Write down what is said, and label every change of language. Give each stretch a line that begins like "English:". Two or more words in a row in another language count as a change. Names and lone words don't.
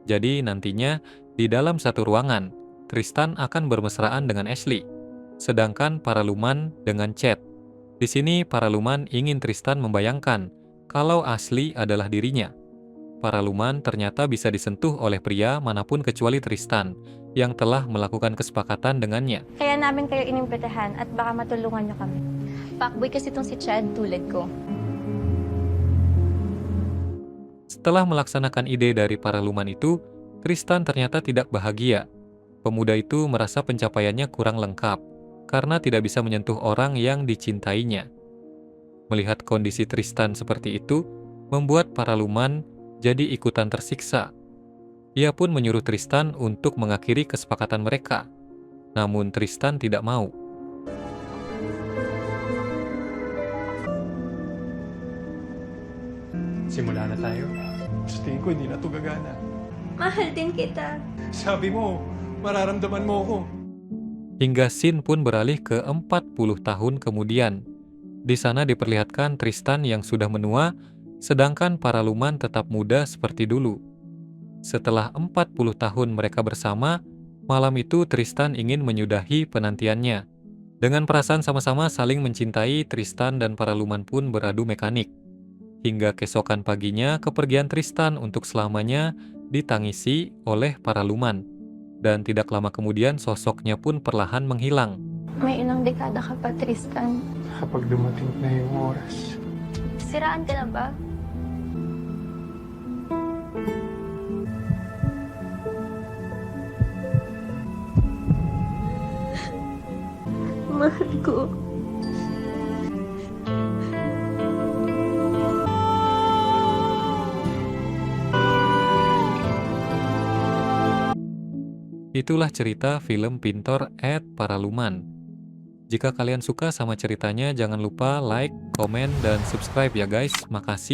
Indonesian: Jadi nantinya di dalam satu ruangan, Tristan akan bermesraan dengan Ashley, sedangkan Paraluman dengan Chad. Di sini Paraluman ingin Tristan membayangkan kalau Ashley adalah dirinya. Paraluman ternyata bisa disentuh oleh pria manapun kecuali Tristan yang telah melakukan kesepakatan dengannya.
Filipino: Kaya namin kayo inimbitahan at baka matulungan niyo kami. Fuckboy kasi itong si Chad tulad ko.
Indonesian: Setelah melaksanakan ide dari Paraluman itu, Tristan ternyata tidak bahagia. Pemuda itu merasa pencapaiannya kurang lengkap karena tidak bisa menyentuh orang yang dicintainya. Melihat kondisi Tristan seperti itu, membuat Paraluman jadi ikutan tersiksa. Ia pun menyuruh Tristan untuk mengakhiri kesepakatan mereka. Namun Tristan tidak mau.
Filipino: Simula na tayo. Sa tingin ko, hindi na ito gagana. Mahal din kita. Sabi mo, mararamdaman mo ako.
Indonesian: Hingga scene pun beralih ke 40 tahun kemudian. Di sana diperlihatkan Tristan yang sudah menua, sedangkan Paraluman tetap muda seperti dulu. Setelah 40 tahun mereka bersama, malam itu Tristan ingin menyudahi penantiannya. Dengan perasaan sama-sama saling mencintai, Tristan dan Paraluman pun beradu mekanik. Hingga keesokan paginya, kepergian Tristan untuk selamanya ditangisi oleh Paraluman. Dan tidak lama kemudian sosoknya pun perlahan menghilang.
Filipino: May ilang dekada ka pa, Tristan. Kapag dumating na yung oras. Siraan ka na ba? Mahal ko.
Indonesian: Itulah cerita film Pintor at Paraluman. Jika kalian suka sama ceritanya, jangan lupa like, komen, dan subscribe ya guys.